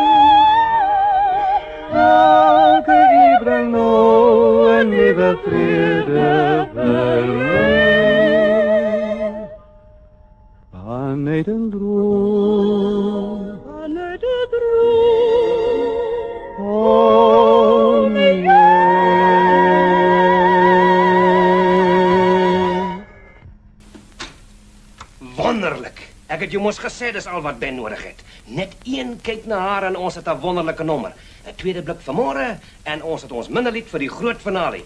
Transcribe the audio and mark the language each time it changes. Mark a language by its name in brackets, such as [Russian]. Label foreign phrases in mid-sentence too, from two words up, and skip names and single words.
[Dutch] Elke uur brengt nou een nieuwe vrede voor mij. Vanuit een droom. Vanuit de droom. Kom je. [Afrikaans] Wonderlik. Ek het jou mos gesê dis al wat Ben nodig het. Net een kyk na haar en ons het 'n wonderlike nommer. 'n Tweede blik vanmôre en ons het ons minderlied vir die groot finale.